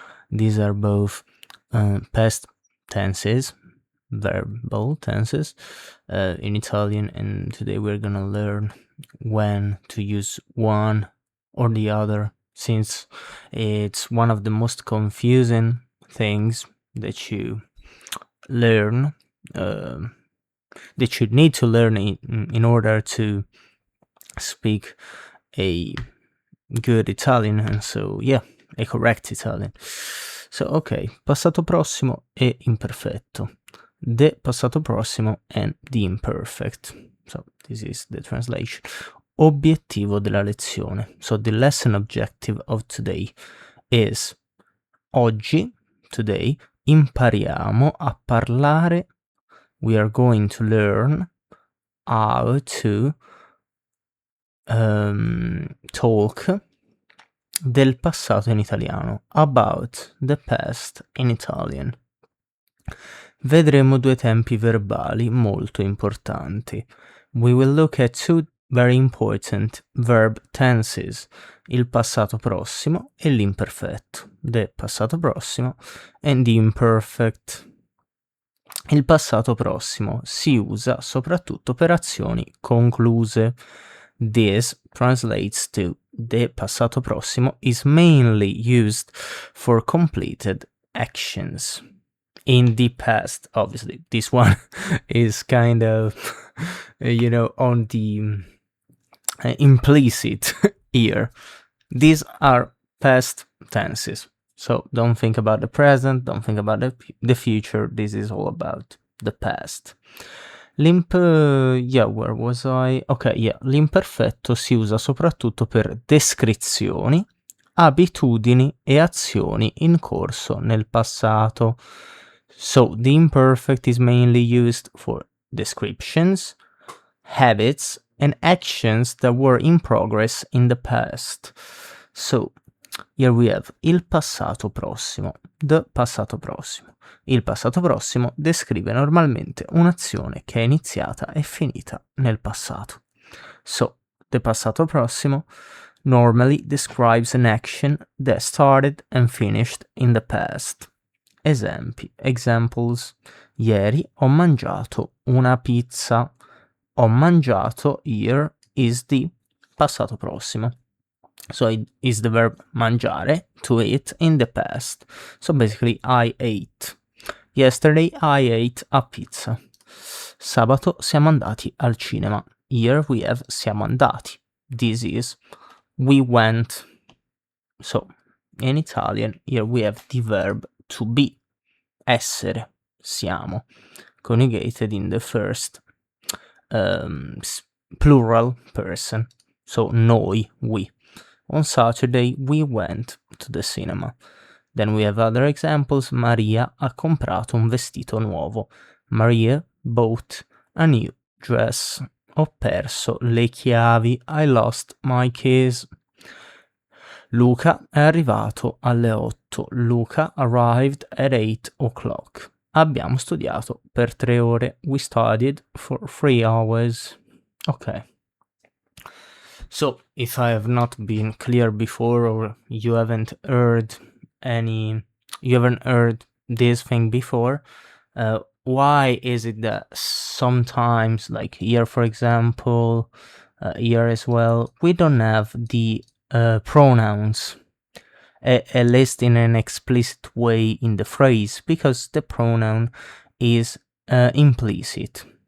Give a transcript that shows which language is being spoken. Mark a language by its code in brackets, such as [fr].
[en] These are both past tenses, verbal tenses in Italian, and today we're gonna learn when to use one or the other, since it's one of the most confusing things that you learn, that you need to learn in order to speak a good Italian, and so a correct Italian. So okay, [it] passato prossimo e imperfetto. [en] The passato prossimo and the imperfect. So this is the translation. [it] Obiettivo della lezione. [en] So the lesson objective of today is: oggi, today, [it] impariamo a parlare. [en] We are going to learn how to talk [it] del passato in italiano, [en] about the past in Italian. [it] Vedremo due tempi verbali molto importanti. [en] We will look at two very important verb tenses, [it] il passato prossimo e l'imperfetto, [en] the passato prossimo and the imperfect. [it] Il passato prossimo si usa soprattutto per azioni concluse. [en] This translates to: the passato prossimo is mainly used for completed actions. In the past, obviously, this one is kind of, on the implicit here. These are past tenses. So don't think about the present, don't think about the future. This is all about the past. Where was I? [it] Ok, l'imperfetto si usa soprattutto per descrizioni, abitudini e azioni in corso nel passato. [en] So the imperfect is mainly used for descriptions, habits, and actions that were in progress in the past. So here we have il passato prossimo, the passato prossimo. [it] Il passato prossimo descrive normalmente un'azione che è iniziata e finita nel passato. [en] So, the passato prossimo normally describes an action that started and finished in the past. Examples. [it] Ieri ho mangiato una pizza. Ho mangiato [en] here is the [it] passato prossimo. [en] So it is the verb mangiare, to eat, in the past. So basically I ate. Yesterday I ate a pizza. [it] Sabato siamo andati al cinema. [en] Here we have [it] siamo andati. [en] This is we went. So in Italian, here we have the verb to be, essere, siamo, conjugated in the first plural person. So noi, we. On Saturday we went to the cinema. Then we have other examples. [it] Maria ha comprato un vestito nuovo. [en] Maria bought a new dress. [it] Ho perso le chiavi. [en] I lost my keys. [it] Luca è arrivato alle 8. Luca [en] arrived at 8 o'clock. [it] Abbiamo studiato per 3 ore. [en] We studied for 3 hours. Okay. So, if I have not been clear before, or you haven't heard this thing before, why is it that sometimes, like here for example, here as well, we don't have the pronouns, at least in an explicit way in the phrase, because the pronoun is implicit.